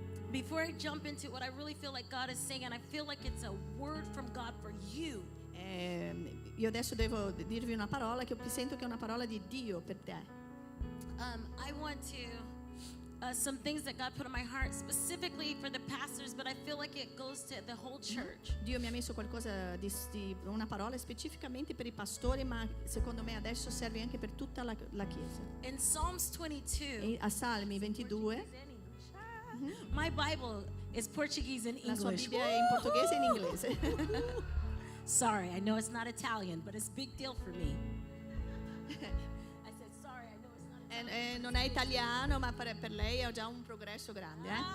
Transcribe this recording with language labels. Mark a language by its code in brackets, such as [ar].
[en] Before I jump into what I really feel like God is saying, and I feel like it's a word from God for you. [it] Io adesso devo dirvi una parola che sento che è una parola di Dio per te. [en] I want to some things that God put on my heart specifically for the pastors, but I feel like it goes to the whole church. [it] Dio mi ha messo qualcosa di una parola specificamente per i pastori, ma secondo me adesso serve anche per tutta la Chiesa. [en] In Psalms 22, [it] E a Salmi 22, [en] my Bible is Portuguese and [it] la sua [en] English. [it] Bibbia è in portoghese e in inglese. [en] Sorry, I know it's not Italian, but it's a big deal for me. I said sorry, I know it's not Italian. [it] Non è italiano, ma per lei è già un progresso grande.